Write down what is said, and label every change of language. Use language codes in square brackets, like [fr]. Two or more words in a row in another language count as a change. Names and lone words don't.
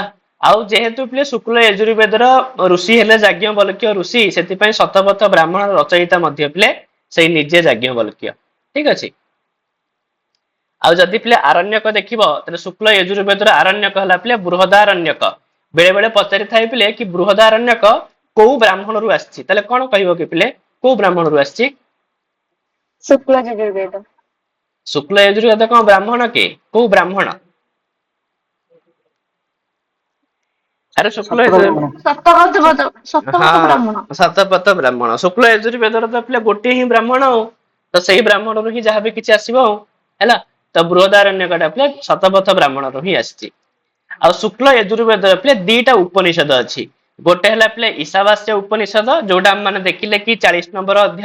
[or] ଆଉ ଯେହେତୁ ପିଲେ ଶୁକ୍ଲ यजुर्वेदର ଋଷି ହେଲେ ଯାଜ୍ଞବଲ୍କ୍ୟ ଋଷି, ସେଥିପାଇଁ ଶତପଥ ବ୍ରାହ୍ମଣ ରଚୟିତା ମଧ୍ୟ ପିଲେ ସେଇ ନିଜେ ଯାଜ୍ଞବଲ୍କ୍ୟ। ଠିକ ଅଛି। ଆଉ ଯଦି ପିଲେ ଆରଣ୍ୟକ ଦେଖିବ ତାହେଲେ ଶୁକ୍ଲ यजुर्वेदର ଆରଣ୍ୟକ ହେଲା ପିଲେ ବୃହଦାରଣ୍ୟକ। ବେଳେ ବେଳେ ପଚାରି ଥାଏ ପିଲେ କି ବୃହଦାରଣ୍ୟକ କୋଉ ବ୍ରାହ୍ମଣରୁ ଆସିଛି, ତାହେଲେ କଣ କହିବ କି ପିଲେ କୋଉ ବ୍ରାହ୍ମଣରୁ ଆସିଛି? शुक्ल यजुर्वेद। ଶୁକ୍ଲ यजुर्वेद କଣ ବ୍ରାହ୍ମଣ କି? କୋଉ ବ୍ରାହ୍ମଣ? ଆରେ ଶୁକ୍ଲ सप्तपथ ब्राह्मण। ଶତପଥ ବ୍ରାହ୍ମଣ। ଶୁକ୍ଲ यजुर्वेदର ତ ପିଲେ ଗୋଟିଏ ହିଁ ବ୍ରାହ୍ମଣ ଆଉ ତ ସେଇ ବ୍ରାହ୍ମଣରୁ ହିଁ ଯାହା ବି କିଛି ଆସିବ ଆଉ ହେଲା। ତ ବୃହଦାରଣ୍ୟକଟା ପିଲେ ଶତପଥ ବ୍ରାହ୍ମଣରୁ ହିଁ ଆସିଛି। ଆଉ ଶୁକ୍ଲ यजुर्वेदର ପିଲେ ଦିଟା ଉପନିଷଦ ଅଛି। ଗୋଟେ ହେଲା ପିଲେ ଈଶାବାସ୍ୟ ଉପନିଷଦ ଯୋଉଟା ଆମେ ମାନେ ଦେଖିଲେ କି 40 ନମ୍ବର ଅଧ୍ୟାୟ।